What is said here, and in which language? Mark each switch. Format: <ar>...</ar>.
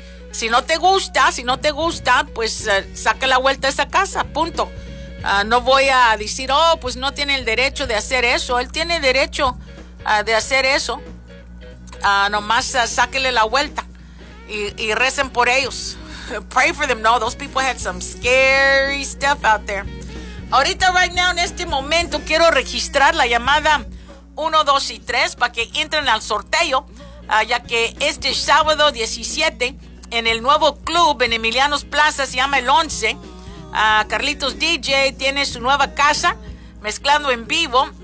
<es>Si no te gusta, pues saca la vuelta a esa casa, punto. No voy a decir, oh, pues no tiene el derecho de hacer eso. Él tiene derecho de hacer eso. Nomás sáquele la vuelta y recen por ellos.</es> <en>Pray for them. No, those people had some scary stuff out there.</en> <es>Ahorita,</es> <en>right now,</en> <es>en este momento, quiero registrar la llamada 1, 2 y 3 para que entren al sorteo, ya que este sábado 17... en el nuevo club en Emiliano's Plaza, se llama El Once. Carlitos DJ tiene su nueva casa, mezclando en vivo.</es>